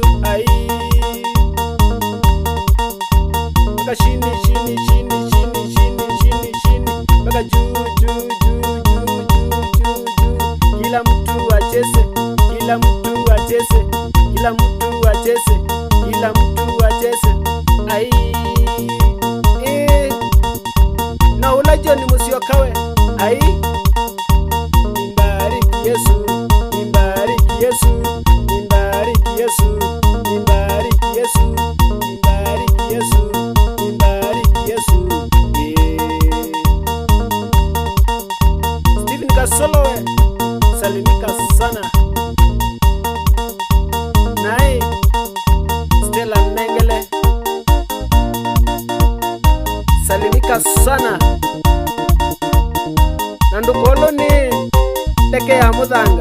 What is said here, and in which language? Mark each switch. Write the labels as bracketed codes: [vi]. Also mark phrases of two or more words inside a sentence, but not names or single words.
[sw] Ai mpaka chini chini chini chini chini chini chini mpaka juu juu juu juu juu juu. Kila mtu acheze, kila mtu acheze, kila mtu acheze, kila mtu acheze. [kam] Ai na ulajo ni musiokawe. [sw] Ai nimbariki Yesu, nimbariki Yesu, nimbariki Yesu, nimbariki Yesu, nimbariki Yesu, nimbariki Yesu. [kam] Stephen Kasolowe, salimika sana. Nae Stella Mengele, salimika sana. Nandukolo ni teke ya Muthanga.